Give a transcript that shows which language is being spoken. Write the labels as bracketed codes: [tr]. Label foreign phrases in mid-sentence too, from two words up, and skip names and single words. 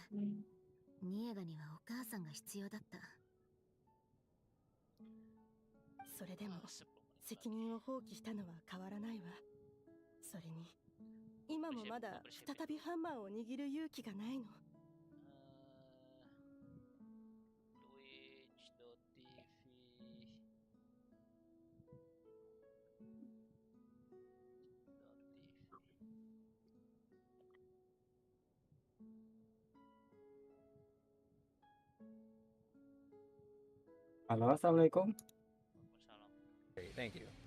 [ja] ニエガにはお母さんが必要だった。それでも責任を放棄したのは変わらないわ。それに今もまだ再びハンマーを握る勇気がないの。 Twitch.tv. [id] Halo, assalamualaikum. Waalaikumsalam. [en] Great, thank you.